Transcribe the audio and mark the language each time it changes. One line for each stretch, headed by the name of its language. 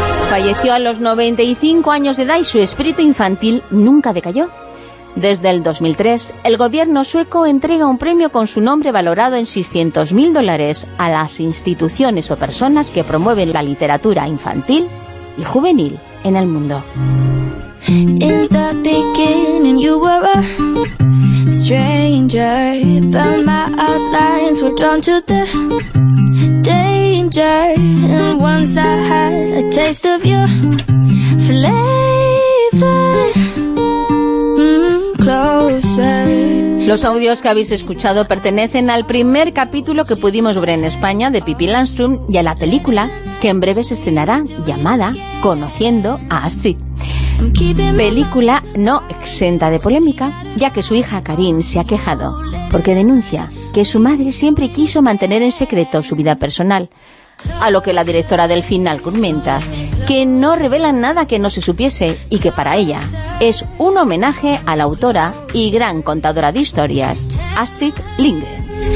Spanish: Falleció a los 95 años de edad y su espíritu infantil nunca decayó. Desde el 2003, el gobierno sueco entrega un premio con su nombre valorado en $600,000 a las instituciones o personas que promueven la literatura infantil y juvenil en el mundo.
English: In the beginning you were a stranger, but my outlines were drawn to the danger. And once I had a taste of your flavor, closer.
Spanish: Los audios que habéis escuchado pertenecen al primer capítulo que pudimos ver en España de Pippi Landström y a la película que en breve se estrenará llamada Conociendo a Astrid. Película no exenta de polémica, ya que su hija Karin se ha quejado porque denuncia que su madre siempre quiso mantener en secreto su vida personal, a lo que la directora del final comenta que no revelan nada que no se supiese y que para ella es un homenaje a la autora y gran contadora de historias, Astrid Lindgren.